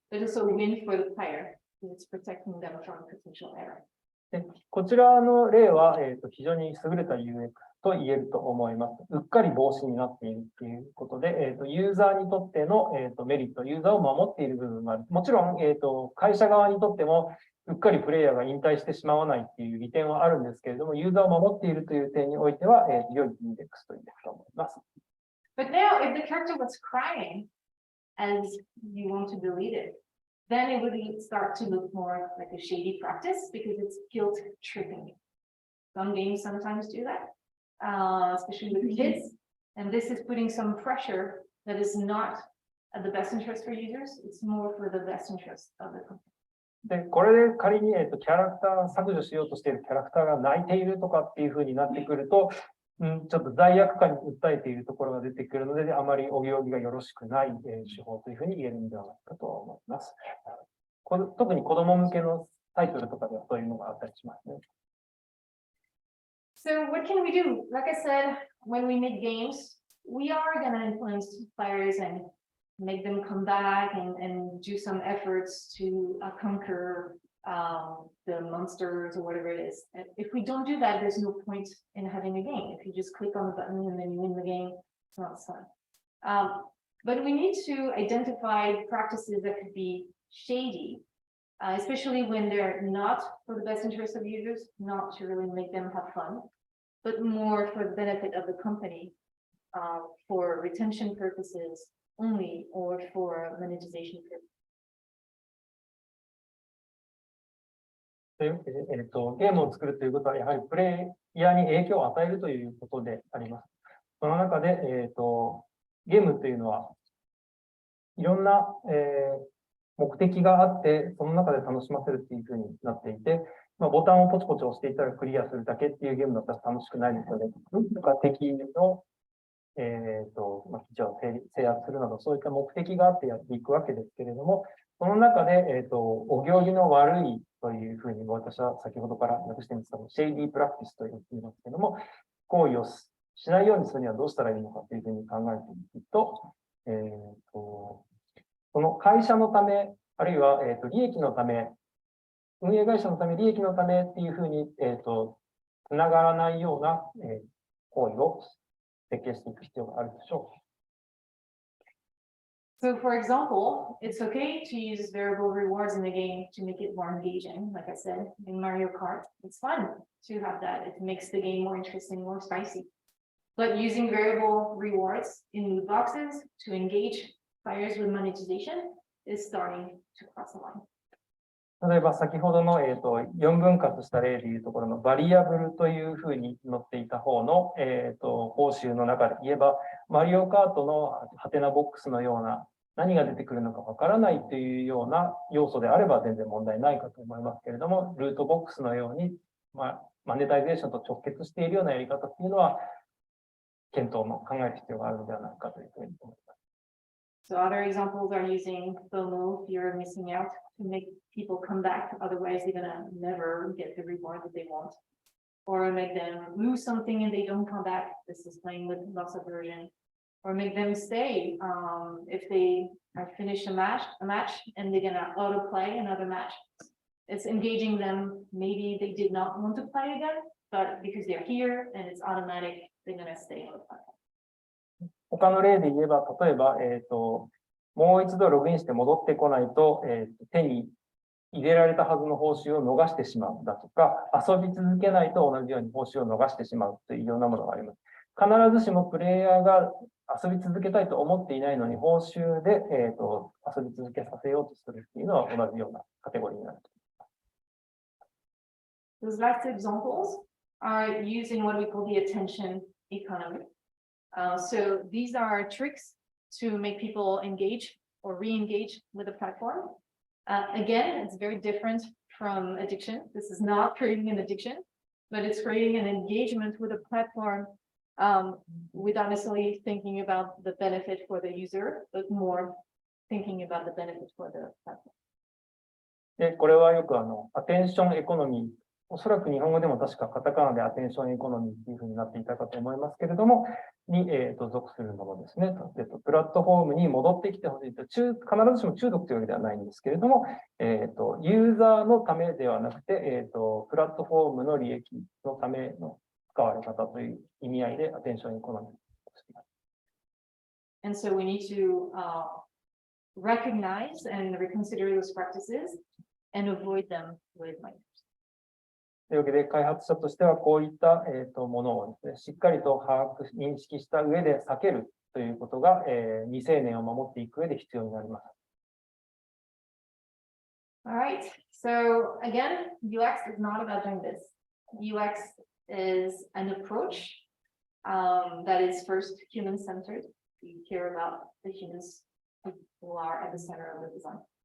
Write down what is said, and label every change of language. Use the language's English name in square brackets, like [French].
[English] But also a win for the player because it's protecting them from potential error. [Japanese] でこちらの例は、非常に優れた UX と言えると思います。うっかり防止になっているということで、ユーザーにとっての、メリット、ユーザーを守っている部分がある。もちろん、会社側にとっても、うっかりプレイヤーが引退してしまわないっていう利点はあるんですけれども、ユーザーを守っているという点においては、良いインデックスと言えると思います。 [English] But now, if the character was crying as you want to delete it, then it would start to look more like a shady practice because it's guilt tripping. Some games sometimes do that, especially with kids. And this is putting some pressure that is not at the best interest for users. It's more for the best interest of the company. [Japanese] で、これで仮に、キャラクター削除しようとしているキャラクターが泣いているとかっていうふうになってくると、ちょっと罪悪感に訴えているところが出てくるので、あまりお行儀がよろしくない、手法というふうに言えるんではないかと思います。特に子供向けのタイトルとかではそういうのがあったりしますね。 [English] So what can we do? Like I said, when we make games, we are going to influence players and make them come back and do some efforts to conquer the monsters or whatever it is. And if we don't do that, there's no point in having a game. If you just click on the button and then you win the game, it's not fun. But we need to identify practices that could be shady, especially when they're not for the best interest of users, not to really make them have fun, but more for the benefit of the company, for retention purposes only, or for monetization purposes. [Japanese] ゲームを作るということは、やはりプレイヤーに影響を与えるということであります。その中で、ゲームというのは、いろんな、目的があって、その中で楽しませるっていうふうになっていて、ボタンをポチポチ押していたらクリアするだけっていうゲームだったら楽しくないので、敵の、基地を制圧するなど、そういった目的があってやっていくわけですけれども、その中で、お行儀の悪いというふうに私は先ほどから訳してみますが、シェイディープラクティスと言っていますけれども、行為をしないようにするにはどうしたらいいのかというふうに考えていくと、この会社のため、あるいは、利益のため、運営会社のため、利益のためっていうふうに、つながらないような、行為を設計していく必要があるでしょう。 [English] So for example, it's okay to use variable rewards in the game to make it more engaging. Like I said, in Mario Kart, it's fun to have that. It makes the game more interesting, more spicy. But using variable rewards in loot boxes to engage players with monetization is starting to cross the line. [Japanese] 例えば先ほどの、4分割した例でいうところのバリアブルというふうに載っていた方の、報酬の中で言えば、マリオカートのハテナボックスのような何が出てくるのかわからないというような要素であれば全然問題ないかと思いますけれども、ルートボックスのように、マネタイゼーションと直結しているようなやり方っていうのは、検討も考える必要があるのではないかというふうに思います。 [English] So other examples are using FOMO, fear of missing out, to make people come back. Otherwise, they're gonna never get the reward that they want, or make them lose something and they don't come back. This is playing with loss aversion, or make them stay. If they finish a match, and they're gonna auto play another match. It's engaging them. Maybe they did not want to play again, but because they're here and it's automatic, they're gonna stay on the platform. [Japanese] 他の例で言えば、例えば、もう一度ログインして戻ってこないと、手に入れられたはずの報酬を逃してしまうだとか、遊び続けないと同じように報酬を逃してしまうというようなものがあります。必ずしもプレイヤーが遊び続けたいと思っていないのに、報酬で、遊び続けさせようとするというのは同じようなカテゴリーになる。 [English] Those last examples are using what we call the attention economy. So these are tricks to make people engage or re-engage with the platform. Again, it's very different from addiction. This is not creating an addiction, but it's creating an engagement with a platform without necessarily thinking about the benefit for the user, but more thinking about the benefit for the platform. [Japanese] で、これはよくアテンションエコノミー、おそらく日本語でも確かカタカナでアテンションエコノミーっていうふうになっていたかと思いますけれども、に、属するものですね。プラットフォームに戻ってきてほしいと、必ずしも中毒というわけではないんですけれども、ユーザーのためではなくて、プラットフォームの利益のための使われ方という意味合いでアテンションエコノミーをしています。 [English] And so we need to recognize and reconsider those practices and avoid them with minors. [Japanese] というわけで、開発者としてはこういった、ものをですね、しっかりと認識した上で避けるということが、未成年を守っていく上で必要になります。 [English] All right. So again, UX is not about doing this. UX is an approach that is first human-centered. We care about the humans who are at the center of the design.